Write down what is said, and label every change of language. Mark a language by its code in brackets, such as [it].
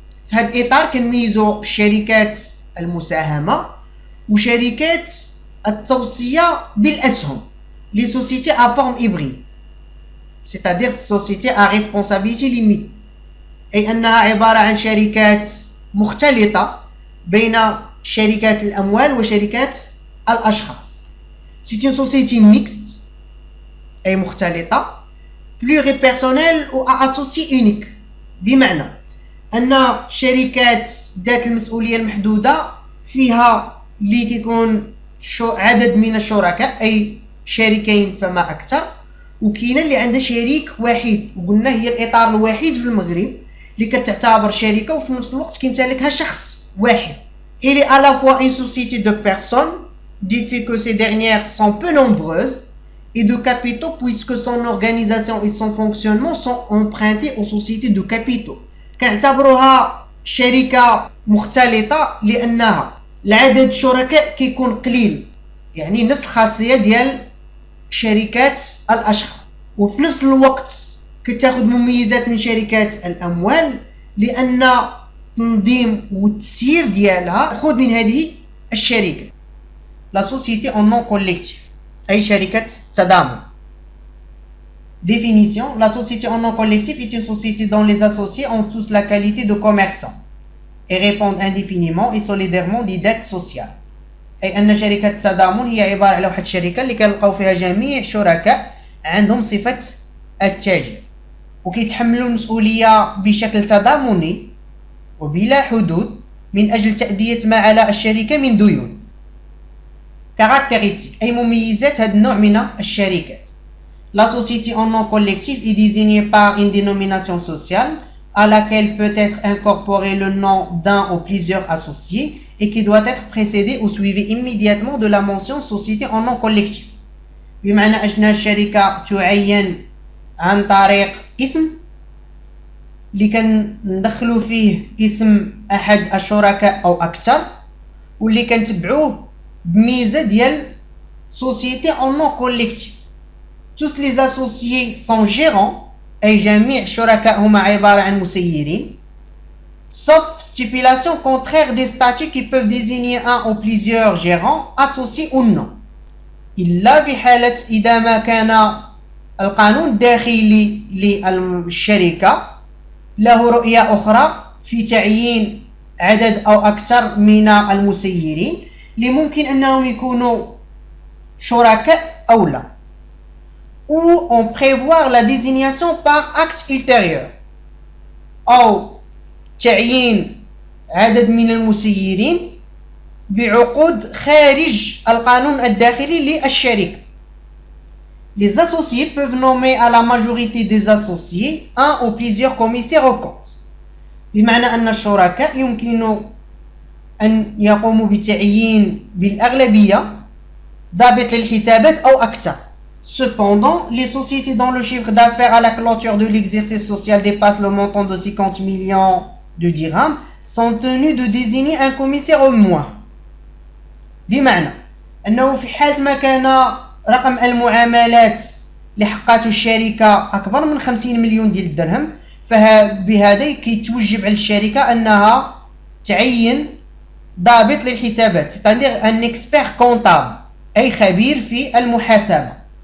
[ar] في هذا الإطار كنميزو شركات المساهمة وشركات التوصية بالأسهم، [fr] les sociétés à forme hybride، c'est-à-dire société à responsabilité limitée، [ar] أي أنها عبارة عن شركات مختلطة بين شركات الأموال وشركات الأشخاص. [fr] C'est une société mixte [ar] أي مختلطة [fr] pluripersonnel ou à associé unique. [ar] بمعنى أن شركات ذات المسؤولية المحدودة فيها اللي كيكون عدد من الشركاء أي شريكين فما أكثر، وكاينه اللي عندها شريك واحد وقلنا هي الإطار الوحيد في المغرب اللي كتعتبر شركة وفي نفس الوقت كيمتلكها شخص واحد. [fr] Il est à la fois une société de personnes du fait que ces dernières sont peu nombreuses et de capitaux puisque son organisation et son fonctionnement sont empruntés aux sociétés de capitaux. [ar] كنعتبروها شركة مختلطة لأنها العدد الشركاء كيكون قليل، يعني نفس الخاصية ديال شركات الأشخاص، وفي نفس الوقت كتاخذ مميزات من شركات الأموال لأن التنظيم والتسيير ديالها خذ من هذه الشركة. [fr] La société en nom collectif [ar] أي شركة تضامن. [fr] Définition: la société en nom collectif est une société dont les associés ont tous la qualité de commerçants et répondent indéfiniment et solidairement des dettes sociales. [ar] أي أن شركة التضامن هي عبارة على واحد الشركة اللي كنلقاو فيها جميع الشركاء عندهم صفة التاجر وكيتحملوا المسؤولية بشكل تضامني وبلا حدود من أجل تأدية ما على الشركة من ديون. Caractéristiques أي مميزات هذا النوع من الشركات. [fr] La société en nom collectif est désignée par une dénomination sociale à laquelle peut être incorporé le nom d'un ou plusieurs associés et qui doit être précédé ou suivi immédiatement de la mention société en nom collectif. [ar] بمعنى أن الشركة تعين عن طريق اسم اللي كندخلوا فيه اسم أحد الشركاء أو أكثر واللي كنتبعوه بميزة ديال société en nom collectif. [fr] Tous les associés sont gérants [ar] أي جميع الشركاء هما عبارة عن مسيرين [fr] sauf stipulation contraire des statuts qui peuvent désigner un ou plusieurs gérants associés ou non. [ar] إلا في حالة إذا ما كان القانون الداخلي للشركة له رؤية أخرى في تعيين عدد أو أكثر من المسيرين اللي ممكن أنهم يكونوا شركاء أو لا. [fr] Ou on prévoit la désignation par acte ultérieur [ar] أو تعيين عدد من المسيرين بعقود خارج القانون الداخلي للشركة. [fr] Les associés peuvent nommer à la majorité des associés un ou plusieurs commissaires aux comptes. [ar] بمعنى أن الشركاء يمكن أن يقوموا بتعيين بالأغلبية ضابط للحسابات أو أكثر. [fr] Cependant, les sociétés dont le chiffre d'affaires à la clôture de l'exercice social dépasse le montant de 50 millions de dirhams sont tenues de désigner un commissaire au moins. [ar] بمعنى أنه في حال ما كان رقم المعاملات اللي حققته الشركة أكبر من 50 مليون ديال الدرهم فبهذا كيتوجب على الشركة أنها تعين ضابط للحسابات [fr] c'est-à-dire un expert comptable [ar] أي خبير في المحاسبة.